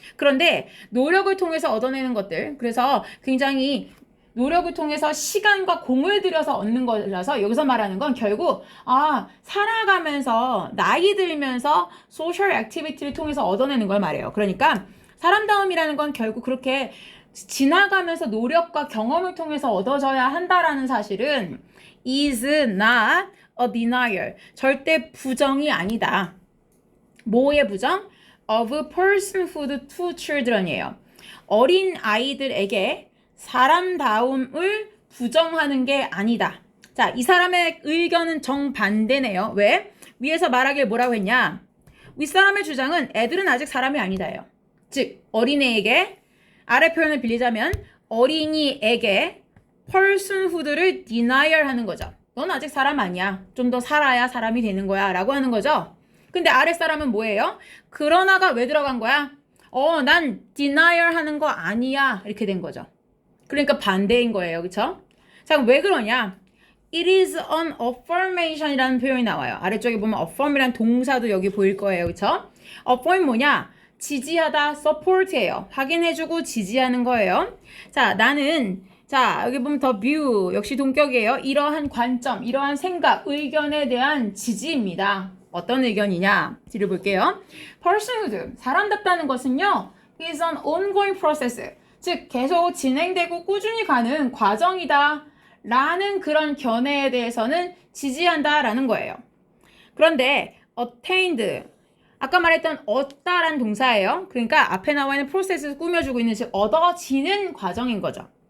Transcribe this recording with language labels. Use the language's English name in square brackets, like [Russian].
[Korean] 그런데 노력을 통해서 얻어내는 것들 그래서 굉장히 노력을 통해서 시간과 공을 들여서 얻는 거라서 여기서 말하는 건 결국 살아가면서 나이 들면서 소셜 액티비티를 통해서 얻어내는 걸 말해요. 그러니까 사람다움이라는 건 결국 그렇게 지나가면서 노력과 경험을 통해서 얻어져야 한다라는 사실은 [English] is not a denial [Korean] 절대 부정이 아니다. 뭐의 부정? [English] of personhood to children이에요. [Korean] 어린 아이들에게 사람다움을 부정하는 게 아니다. 자, 이 사람의 의견은 정반대네요. 왜? 위에서 말하길 뭐라고 했냐? 윗사람의 주장은 애들은 아직 사람이 아니다예요. 즉 어린애에게 아래 표현을 빌리자면 어린이에게 personhood를 denial 하는 거죠. 넌 아직 사람 아니야. 좀 더 살아야 사람이 되는 거야 라고 하는 거죠. 근데 아래 사람은 뭐예요? 그러나가 왜 들어간 거야? 난 denial 하는 거 아니야 이렇게 된 거죠. 그러니까 반대인 거예요. 그쵸? 자, 왜 그러냐? [English] It is an affirmation [Korean] 이라는 표현이 나와요. 아래쪽에 보면 affirm이라는 동사도 여기 보일 거예요. 그쵸? affirm 뭐냐? 지지하다, support예요. 확인해주고 지지하는 거예요. 자, 자, 여기 보면 더 view, 역시 동격이에요. 이러한 관점, 이러한 생각, 의견에 대한 지지입니다. 어떤 의견이냐? 뒤를 볼게요. [English] personhood, [Korean] 사람답다는 것은요, [English] is an ongoing process. [Korean] 즉, 계속 진행되고 꾸준히 가는 과정이다. 라는 그런 견해에 대해서는 지지한다 라는 거예요. 그런데 attained, 아까 말했던 얻다라는 동사예요. 그러니까 앞에 나와 있는 프로세스를 꾸며주고 있는, 즉 얻어지는 과정인 거죠.